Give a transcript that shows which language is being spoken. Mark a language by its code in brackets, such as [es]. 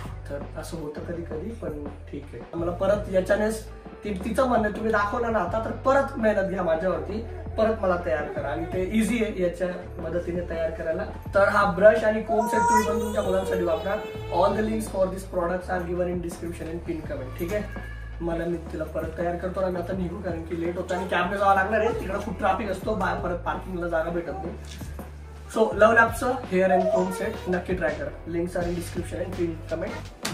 [mr] तर असं होतं कधी कधी, पण ठीक आहे. मला परत याच्यानेच तिचं म्हणणं तुम्ही दाखवलं ना आता, तर परत मेहनत घ्या माझ्यावरती, परत मला तयार करा. आणि ते इझी आहे याच्या मदतीने तयार करायला. तर हा ब्रश आणि कोम सेट तुम्ही पण तुमच्या मुलांसाठी वापरा. [en] All the links for this products are given in description and pin comment. [mr] ठीक आहे, मी तिला परत तयार करतो आणि आता निघू, कारण की लेट होतं आणि कॅबने जावं लागणार आहे. तिकडे खूप ट्रॅफिक असतो, बाहेर परत पार्किंगला जागा भेटत नाही. So love लॅबचं hair and Kom set नक्की ट्राय करा. [en] Links are in description and pin comment.